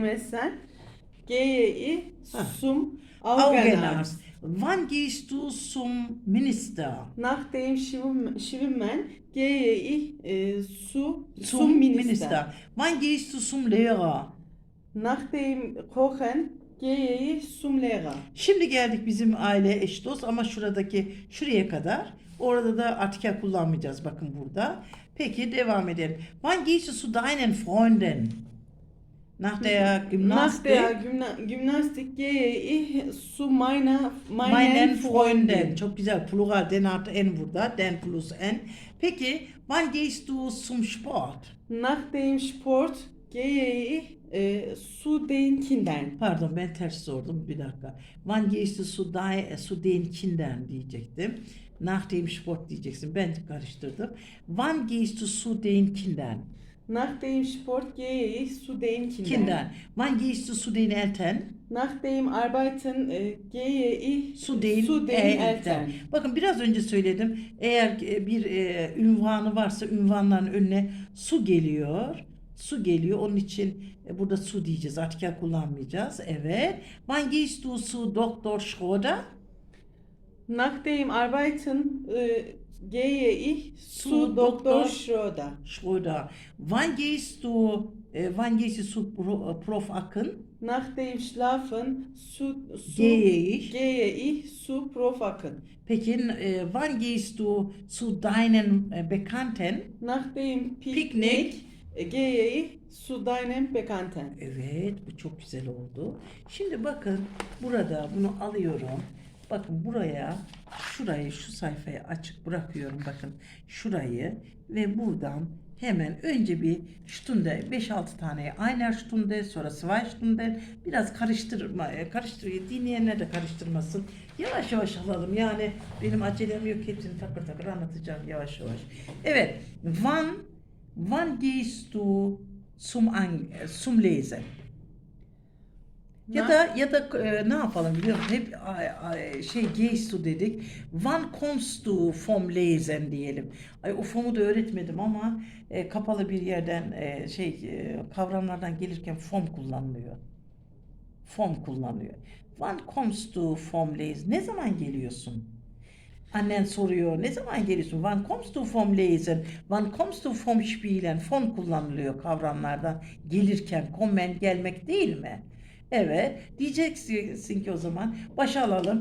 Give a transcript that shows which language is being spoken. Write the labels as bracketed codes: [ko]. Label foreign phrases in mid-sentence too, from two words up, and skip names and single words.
[de] gehe ich zum Augenarzt. Wann gehst du zum Minister? Nach dem Schwimmen gehe ich zum Minister. Wann gehst du zum Lehrer? Nach dem Kochen gehe ich zum Lehrer. [tr] Şimdi geldik bizim aile eş dost ama şuraya kadar. Orada da artikel kullanmayacağız bakın burada. Peki devam edelim. [de] Wann gehst du zu deinen Freunden? Nach der Gymnastik. Nach der Gymnastik gehe ich zu meinen Freunden. [tr] Çok güzel. [de] Plural. Den hat N burada. Den plus N. Peki. Wann gehst du zum Sport? Nach dem Sport gehe ich zu den Kindern. [tr] Pardon ben ters sordum. Bir dakika. [de] Wann gehst du zu den Kindern diyecektim. Nach dem Sport [tr] diyeceksin. Ben karıştırdım. [de] Wann gehst du zu den Kindern? Nach dem Sport gehe ich zu den Kindern. Wann gehst du zu den Eltern? Nach dem Arbeiten gehe ich zu den Eltern. [tr] Bakın biraz önce söyledim. Eğer bir ünvanı varsa ünvanların önüne su geliyor. Su geliyor. Onun için burada su diyeceğiz. Artikel kullanmayacağız. Evet. [de] Wann gehst du zu Dr. Schröder? Nach dem Arbeiten gehe ich zu Dr. Schröder. Wann gehst du zu Prof. Akın? Nach dem Schlafen gehe ich zu Prof. Akın. [tr] Peki, [de] wann gehst du zu deinen Bekannten? Nach dem Picknick gehe ich zu deinem Bekannten. [tr] Evet, bu çok güzel oldu. Şimdi bakın burada bunu alıyorum. Bakın buraya, şurayı, şu sayfayı açık bırakıyorum. Bakın şurayı ve buradan hemen önce bir Stunde 5-6 tane [de] Einer Stunde, [tr] sonra [de] Zwei Stunden [tr] biraz karıştırıyor. Dinleyenler de karıştırmasın. Yavaş yavaş alalım. Yani benim acelem yok. Hepsini takır takır anlatacağım yavaş yavaş. Evet. [de] Wann gehst du zum Lesen? [tr] Ya da ne yapalım biliyor musun? Hep [de] gehst du [tr] dedik. [de] Wann kommst du vom Lesen diyelim. [tr] Ay o form'u da öğretmedim ama kapalı bir yerden kavramlardan gelirken form kullanılıyor. Form kullanıyor. [de] Wann kommst du vom Lesen? [tr] Ne zaman geliyorsun? Annen soruyor. Ne zaman geliyorsun? [de] Wann kommst du vom Lesen? Wann kommst du vom Spielen? [tr] Von kullanılıyor kavramlardan gelirken. Kommen gelmek değil mi? Evet. Diyeceksin ki o zaman başa alalım.